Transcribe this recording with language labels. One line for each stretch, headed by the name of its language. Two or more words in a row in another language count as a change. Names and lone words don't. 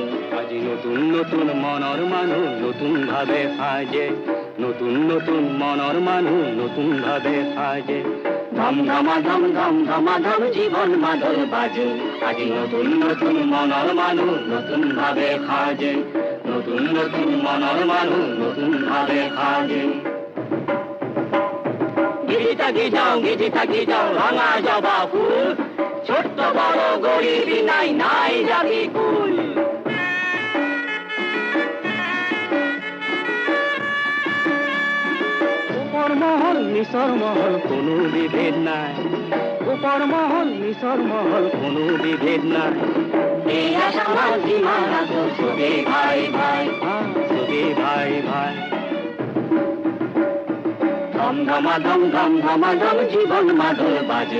Assamese: আজি নতুন নতুন মনৰ মানুহ নতুন ভাৱে সাজে, নতুন নতুন মনৰ মানুহ নতুন ভাৱে সাজে। ধম ধমাধম ধম ধমাধম জীবন মাদল বাজে, আজি নতুন নতুন মনৰ মানুহ নতুন ভাৱে সাজে, নতুন নতুন মনৰ মানুহ নতুন ভাৱে সাজে।
Bangla: গিজি থাকি যাও রাঙা জবা ফুল, ছোট্ট বড় গরিবি নাই নাই জাতি কুল। উপর মহল নিচৰ মহল কোনো বিভেদ নাই, উপর মহল নিচৰ মহল কোনো বিভেদ নাই। এই আশার সীমানা তো সবে ভাই ভাই, সবে ভাই ভাই।
Assamese: ধম ধমাধম জীবন মাদল বাজে,